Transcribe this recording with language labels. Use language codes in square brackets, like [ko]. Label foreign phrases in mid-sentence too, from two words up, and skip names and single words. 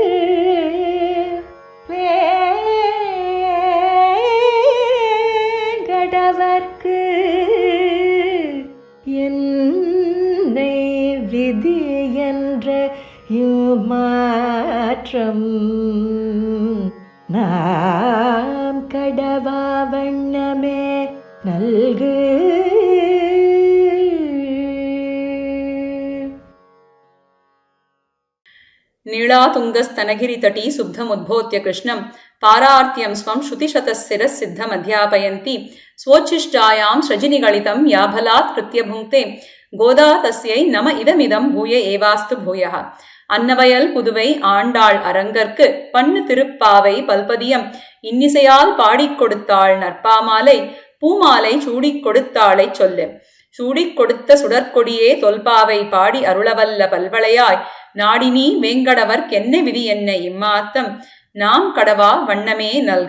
[ta] வேங்கடவர்க்கு என்னை விதி என்ற மாற்றம் நாம் கடவா வண்ணமே நல்கு. [sa] नीलातुङ्गस्तनगिरितटी सुब्धमुद्बोध्य कृष्णं पारार्त्यं स्वं श्रुतिशतशिरः सिद्धमध्यापयन्ति स्वोच्छिष्टायां स्रजिनिगलितं याभलात् कृत्य भुङ्क्ते गोदा तस्यै नम इदमिदं भूय एवास्तु भूयः. [ta] அன்னவயல் புதுவை ஆண்டாள் அரங்கற்கு பன்னு திருப்பாவை பல்பதியம் இன்னிசையால் பாடிக் கொடுத்தாள் நற்பாமாலை பூமாலை சூடிக் கொடுத்தாளை சொல்லு சூடிக் கொடுத்த சுடற்கொடியே தொல்பாவை பாடி அருளவல்ல பல்வளையாய் நாடினி வேங்கடவர் கென்ன விதி என்ன இம்மாத்தம் நாம் கடவா வண்ணமே நல்க.